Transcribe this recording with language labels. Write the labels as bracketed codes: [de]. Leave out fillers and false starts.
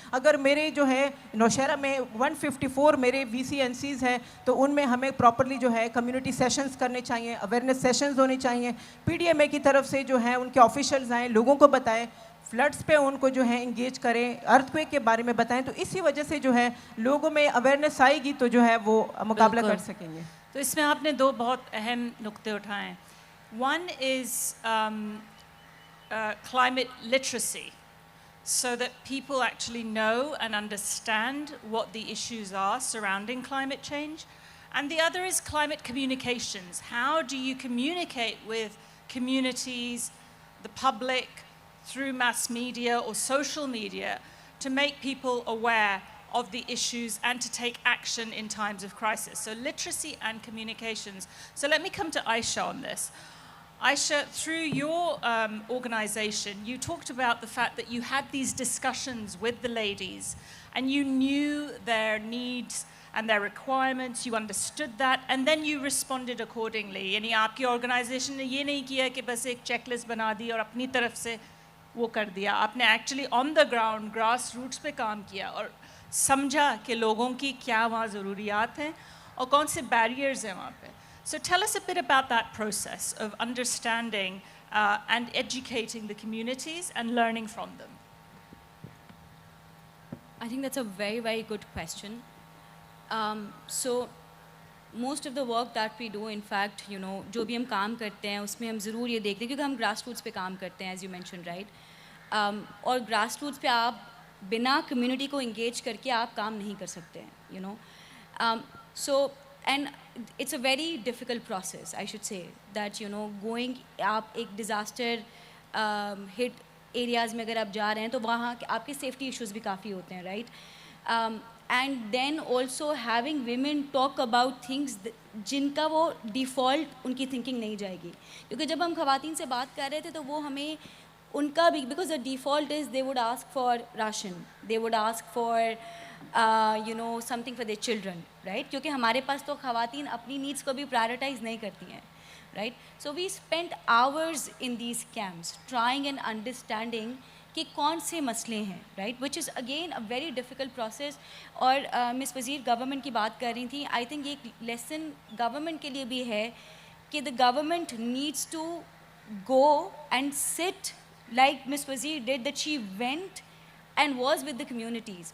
[hi] अगर मेरे जो है नौशहरा में 154 मेरे VCNCs हैं तो उनमें हमें प्रॉपरली जो है कम्युनिटी सेशंस करने चाहिए, अवेयरनेस सेशंस होने चाहिए. PDMA की तरफ से जो है उनके ऑफिशियल्स आएँ, लोगों को बताएं, फ्लड्स पे उनको जो है इंगेज करें, अर्थक्वेक के बारे में बताएं. तो इसी वजह से जो है लोगों में अवेयरनेस आएगी तो जो है वो मुकाबला कर सकेंगे. तो इसमें आपने दो बहुत अहम नुक्ते उठाए. [en] One is climate literacy, so that people actually know and understand what the issues are surrounding climate change. And the other is climate communications. How do you communicate with communities, the public, through mass media or social media to make people aware of the issues and to take action in times of crisis? So literacy and communications. So let me come to Ayesha on this. Aisha, through your organization, you talked about the fact that you had these discussions with the ladies and you knew their needs and their requirements, you understood that, and then you responded accordingly. [hi] यानी आपकी organization ने ये नहीं किया कि बस एक checklist बना दी और अपनी तरफ से वो कर दिया. आपने [en] actually on the ground, [hi] grassroots पे काम किया और समझा कि लोगों की क्या वहाँ ज़रूरियात हैं और कौन से barriers हैं वहाँ पे. [en] So tell us a bit about that process of understanding and educating the communities and learning from them. I think that's a very, very good question. So most of the work that we do, in fact, you know, [hi] जो भी हम काम करते हैं उसमें हम ज़रूर ये देखते हैं क्योंकि हम grassroots पे काम करते हैं, [en] as you mentioned, right? [hi] और grassroots पे आप बिना community को engage करके आप काम नहीं कर सकते हैं, [en] you know. So and it's a very difficult process, I should say, that, you know, going [hi] आप एक disaster hit areas में अगर आप जा रहे हैं तो वहाँ आपके safety issues भी काफ़ी होते हैं, right? [en] And then also having women talk about things [hi] जिनका वो default उनकी thinking नहीं जाएगी, क्योंकि जब हम ख़वातीन से बात कर रहे थे तो वो हमें उनका भी, [en] because the default is they would ask for ration, they would ask for you know, something for their children, right? [hi] क्योंकि हमारे पास तो ख़वातीन अपनी needs को भी prioritize नहीं करती हैं, [en] right? So we spent hours in these camps trying and understanding कि [hi] कौन से मसले हैं, [en] right? Which is again a very difficult process. [hi] और मिस वज़ीर गवर्नमेंट की बात कर रही थी, [en] I think [hi] एक लेसन गवर्नमेंट के लिए भी है कि [en] the government needs to go and sit like Miss Wazir did, that she went and was with the communities.